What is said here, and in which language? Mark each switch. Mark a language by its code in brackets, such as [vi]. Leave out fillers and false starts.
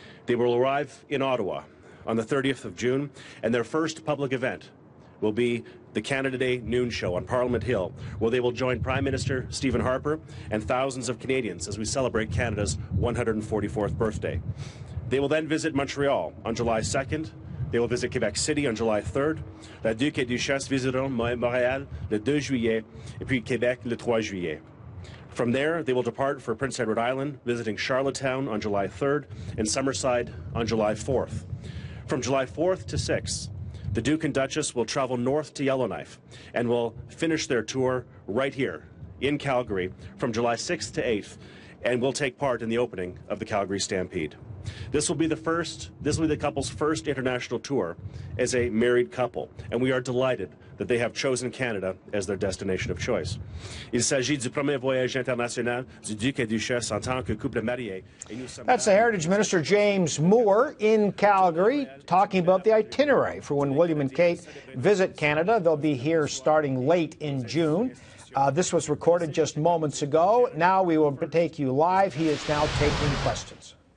[en] They will arrive in Ottawa on the 30th of June, and their first public event will be the Canada Day noon show on Parliament Hill, where they will join Prime Minister Stephen Harper and thousands of Canadians as we celebrate Canada's 144th birthday. They will then visit Montreal on July 2nd. They will visit Quebec City on July 3rd. [fr] La Duc et Duchess visiteront Montréal le 2 juillet, et puis Québec le 3 juillet. [en] From there, they will depart for Prince Edward Island, visiting Charlottetown on July 3rd and Summerside on July 4th. From July 4th to 6th, the Duke and Duchess will travel north to Yellowknife and will finish their tour right here in Calgary from July 6th to 8th, and will take part in the opening of the Calgary Stampede. This will be the couple's first international tour as a married couple, and we are delighted that they have chosen Canada as their destination of choice. [fr] Il s'agit du premier voyage international du Duc et Duchesse en tant que couple marié. [en] That's the Heritage Minister James Moore in Calgary talking about the itinerary for when William and Kate visit Canada. They'll be here starting late in June. This was recorded just moments ago. Now we will take you live. He is now taking questions.